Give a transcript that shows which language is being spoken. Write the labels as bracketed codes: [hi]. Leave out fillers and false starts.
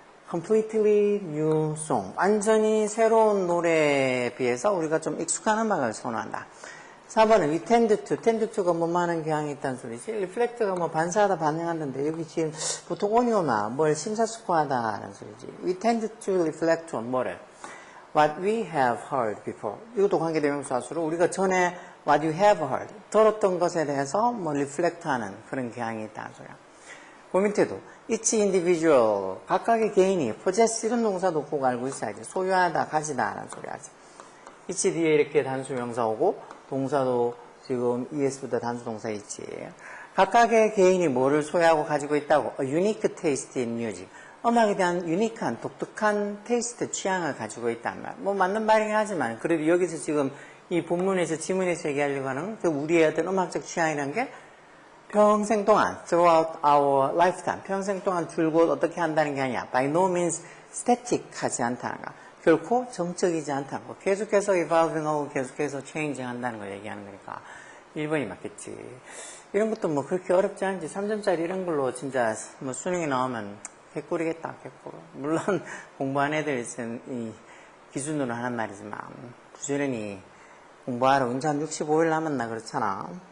[en] completely new song, [ko] 완전히 새로운 노래에 비해서 우리가 좀 익숙한 음악을 선호한다. 4번은 [en] we tend to [ko] 가 뭐 많은 경향이 있다는 소리지. reflect가 뭐 반사하다 반응한다는데 여기 지금 보통 on이오나 뭘 심사숙고하다는 소리지. [en] we tend to reflect on [ko] 뭐를? [en] what we have heard before. [ko] 이것도 관계대명사수로 우리가 전에 [en] what you have heard, [ko] 들었던 것에 대해서 뭐 reflect하는 그런 경향이 있다는 소리야. 그 밑에도 each individual, 각각의 개인이 possess 이런 동사도 꼭 알고 있어야지. 소유하다, 가지다 라는 소리 하지. each 뒤에 이렇게 단수 명사 오고 동사도 지금 es보다 단수 동사 있지. 각각의 개인이 뭐를 소유하고 가지고 있다고? [en] A unique taste in music. [ko] 음악에 대한 유니크한, 독특한 테이스트, 취향을 가지고 있단 말. 뭐 맞는 말이긴 하지만 그래도 여기서 지금 이 본문에서 지문에서 얘기하려고 하는 그 우리의 어떤 음악적 취향이라는 게 평생 동안, [en] throughout our lifetime, [ko] 평생 동안 줄곧 어떻게 한다는 게 아니야. [en] By no means static [ko] 하지 않다는 거. 결코 정적이지 않다는 거. 계속해서 evolving 하고 계속해서 changing 한다는 걸 얘기하는 거니까 1번이 맞겠지. 이런 것도 뭐 그렇게 어렵지 않지. 3점짜리 이런 걸로 진짜 뭐 수능이 나오면 개꿀이겠다, 개꿀. 물론 공부한 애들 이 기준으로 하는 말이지만 부지런히 공부하러 운전 65일 남았나 그렇잖아.